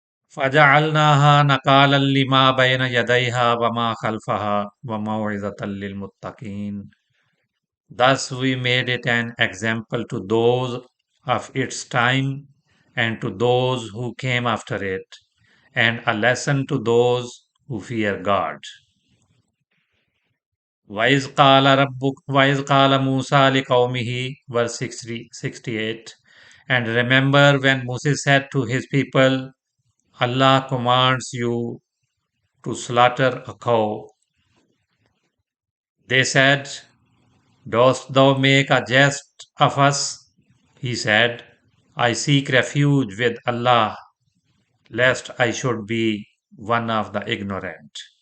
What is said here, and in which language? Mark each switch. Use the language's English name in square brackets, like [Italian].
[Arabic] فجعلناها نكالا لما بين يديها وما خلفها وموعظة للمتقين. [English] Thus we made it an example to those of its time and to those who came after it, and a lesson to those who fear God. [Arabic] وَإِذْ قَالَ مُوسَى لِقَوْمِهِ [English] verse 68. And remember when Moses said to his people, Allah commands you to slaughter a cow. They said, Dost thou make a jest of us? He said, I seek refuge with Allah, lest I should be one of the ignorant.